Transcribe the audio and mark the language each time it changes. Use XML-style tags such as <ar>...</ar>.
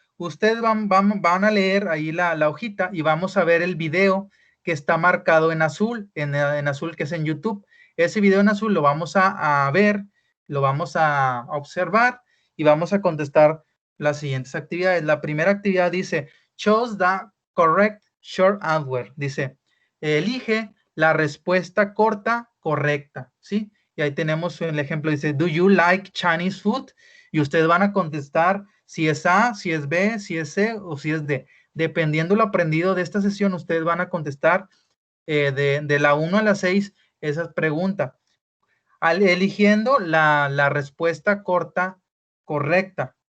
<es>Ustedes van a leer ahí la hojita y vamos a ver el video que está marcado en azul, en azul que es en YouTube. Ese video en azul lo vamos a ver, lo vamos a observar y vamos a contestar las siguientes actividades. La primera actividad dice,</es> <en>chose the correct short answer.</en> <es>Dice, elige la respuesta corta correcta, ¿sí? Y ahí tenemos el ejemplo, dice,</es> <en>do you like Chinese food?</en> <es>Y ustedes van a contestar si es A, si es B, si es C o si es D. Dependiendo lo aprendido de esta sesión, ustedes van a contestar de la 1 a la 6 esas preguntas, eligiendo la respuesta corta correcta.</es>